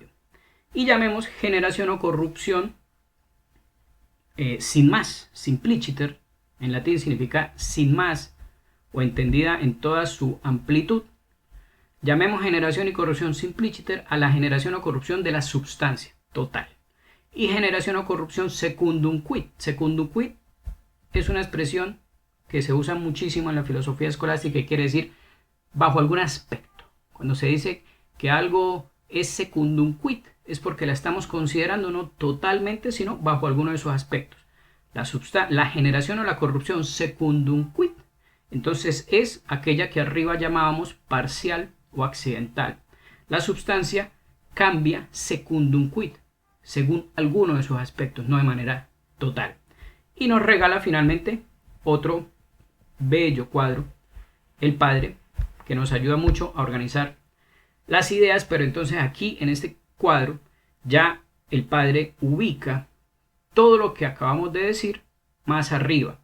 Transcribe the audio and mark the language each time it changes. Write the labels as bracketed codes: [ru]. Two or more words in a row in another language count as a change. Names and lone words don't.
[es] Y llamemos generación o corrupción sin más, simpliciter, en latín significa sin más, o entendida en toda su amplitud. Llamemos generación y corrupción simpliciter a la generación o corrupción de la substancia total. Y generación o corrupción [la] secundum quid. Secundum quid [es] es una expresión que se usa muchísimo en la filosofía escolástica y quiere decir bajo algún aspecto. Cuando se dice que algo es [la] secundum quid, [es] es porque la estamos considerando no totalmente, sino bajo alguno de sus aspectos. La generación o la corrupción [la] secundum quid, [es] entonces, es aquella que arriba llamábamos parcial o accidental. La sustancia cambia [la] secundum quid, [es] según alguno de sus aspectos, no de manera total. Y nos regala finalmente otro bello cuadro, el padre, que nos ayuda mucho a organizar las ideas, pero entonces aquí en este cuadro ya el padre ubica todo lo que acabamos de decir más arriba.